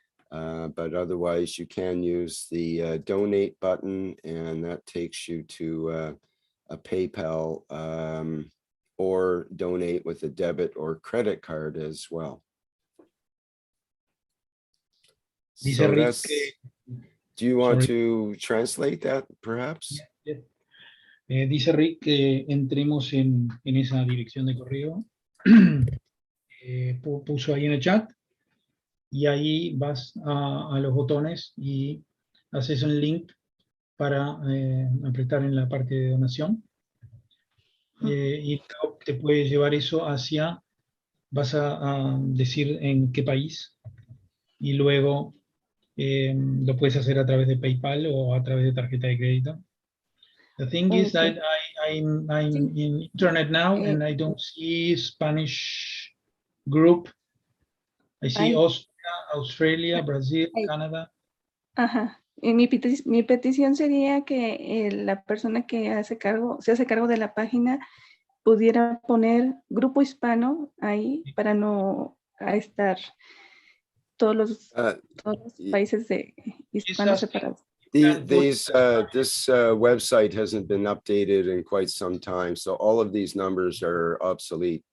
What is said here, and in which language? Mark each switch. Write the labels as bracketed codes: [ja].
[en] But otherwise you can use the donate button, and that takes you to a PayPal or donate with a debit or credit card as well. So that's, do you want to translate that perhaps? Yeah. [es] Dice Rick que entremos en esa dirección de correo. Puso ahí en el chat, y ahí vas a los botones y haces un link para apretar en la parte de donación. Y te puede llevar eso hacia, vas a decir en qué país, y luego lo puedes hacer a través de PayPal o a través de tarjeta de crédito. [en] The thing is that I'm in internet now and I don't see Spanish group. I see Austria, Australia, Brazil, Canada. [es] Ajá. Y mi petición sería que la persona que se hace cargo de la página pudiera poner grupo hispano ahí para no estar todos los países de hispanos separados. [en] This website hasn't been updated in quite some time, so all of these numbers are obsolete.